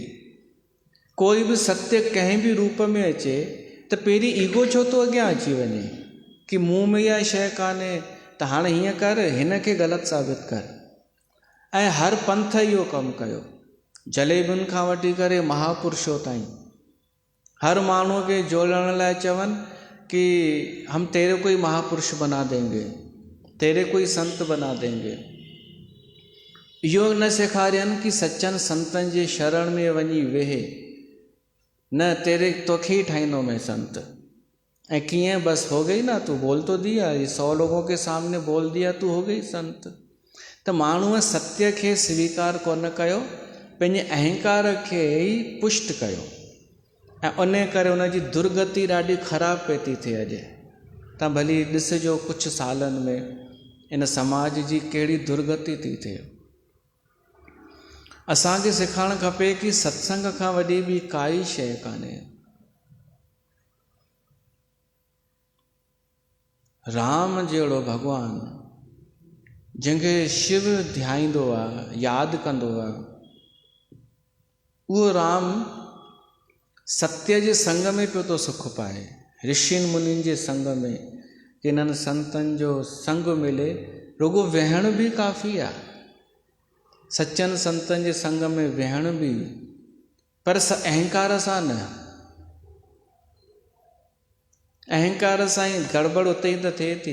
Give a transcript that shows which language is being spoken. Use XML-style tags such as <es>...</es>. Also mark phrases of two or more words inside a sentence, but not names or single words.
<sd>कोई बि सत्य कंहिं बि रूप में अचे त पहिरीं ईगो छो थो अॻियां अची वञे कि मूं में इहा शइ कान्हे, त हाणे हीअं कर, हिन खे ग़लति साबित कर। ऐं हर पंथ इहो कमु कयो, जलेबियुनि खां वठी करे महापुरुषो ताईं, हर माण्हूअ खे जोड़ण लाइ चवनि कि</sd> <hi>हम तेरे कोई महापुरुष बना देंगे, तेरे कोई संत बना देंगे।</hi> <sd>इहो न सेखारियनि कि सचनि संतनि जे शरण में वञी वेहे, न तेरे तोखे ई ठाहींदो मैं संत। ऐं कीअं,</sd> <hi>बस हो गई ना, तू बोल तो दिया, ये 100 लोगों के सामने बोल दिया, तू हो गई संत।</hi> <sd>त माण्हूअ सत्य खे स्वीकार कोन कयो, पंहिंजे अहंकार खे ई पुष्ट कयो, ऐं उन करे उनजी दुर्गति ॾाढी ख़राबु पई थी थिए। अॼु तव्हां भली ॾिसिजो कुझु सालनि में इन समाज जी कहिड़ी दुर्गति थी थिए। असांखे सिखणु खपे कि सत्संग खां वॾी ॿी काई शइ कान्हे। राम जहिड़ो भॻवानु जंहिंखे शिव ध्याईंदो आहे, यादि कंदो आहे, उहो राम सत्य जे संग में पियो थो सुख पाए, ऋषियुनि मुनियुनि जे संग में, किननि संतनि जो संग मिले, रुगो विहण बि काफ़ी आहे। सच्चनि संतनि जे संग में विहण बि, पर अहंकार सां न। अहंकार सां ई गड़बड़ उते ई त थिए थी।</sd>